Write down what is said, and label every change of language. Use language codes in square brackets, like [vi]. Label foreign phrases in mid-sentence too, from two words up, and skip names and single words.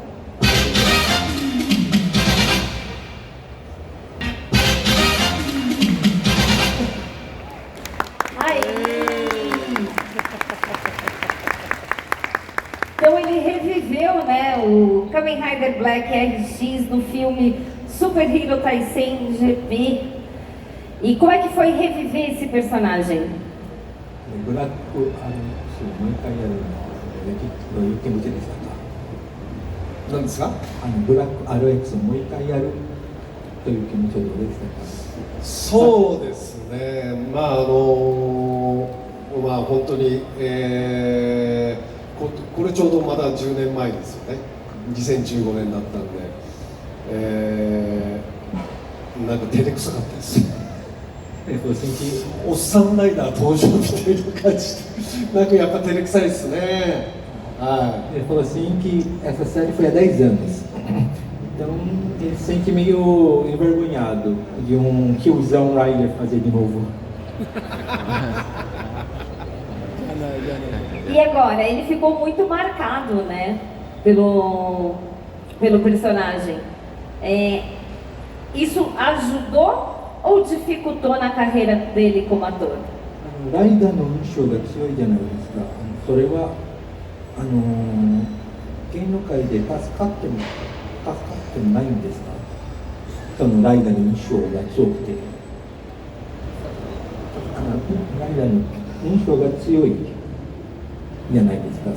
[pt] Então ele reviveu, né, o Kamen Rider Black RX no filme Super Hero Taisen GP. E como é que foi reviver esse personagem? [ja] ブラックアルエクスをもう一回やるどういう気持ちでしたか？何ですか？ブラックアルエクスをもう一回やるという気持ちはどうでしたか？そうですね、本当に、これちょうどまだ10年前ですよね、2015年だったんで、なんか照れくさかったです。おっさんライダー登場みたいな感じで、なんかやっぱ照れくさいですね。 [pt] Ele falou assim que essa série foi há 10 anos. Então ele se sente meio envergonhado de tiozão Rider fazer de novo. E agora, ele ficou muito marcado, né, pelo personagem. Isso ajudou ou dificultou na carreira dele como ator? [ja] ライダーの印象が強いじゃないですか。それは芸能界で助かってもないんですか？そのライダーの印象が強くて、ライダーの印象が強いじゃないですか。